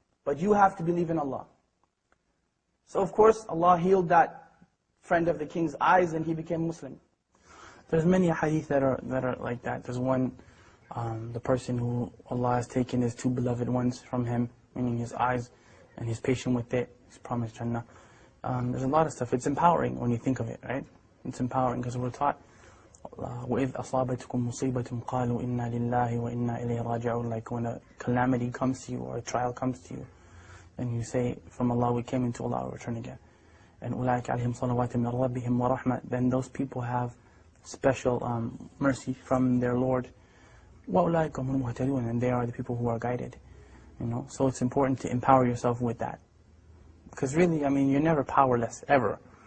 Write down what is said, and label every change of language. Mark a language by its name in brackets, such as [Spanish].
[English] But you have to believe in Allah. So of course, Allah healed that friend of the king's eyes and he became Muslim. There's many hadith that are like that. There's one, the person who Allah has taken his two beloved ones from him, meaning his eyes, and he's patient with it. He's promised Jannah. There's a lot of stuff. It's empowering when you think of it, right? It's empowering because we're taught, [Arabic] وَإِذْ أَصَابَتْكُمْ مُصِيبَةٌ قَالُوا إِنَّا لِلَّهِ وَإِنَّا إِلَيْهِ راجعون. [English] Like when a calamity comes to you or a trial comes to you, and you say, from Allah we came, into Allah we return again. [Arabic] And أُولَٰئِكَ عَلَيْهِمْ صَلَوَاتٌ مِّن رَبِّهِمْ وَرَحْمَةٌ. [English] Then those people have special mercy from their Lord. [Arabic] وَأُولَٰئِكَ هُمُ الْمُهْتَدُونَ. [English] And they are the people who are guided. You know, so it's important to empower yourself with that. Because really, I mean, you're never powerless, ever.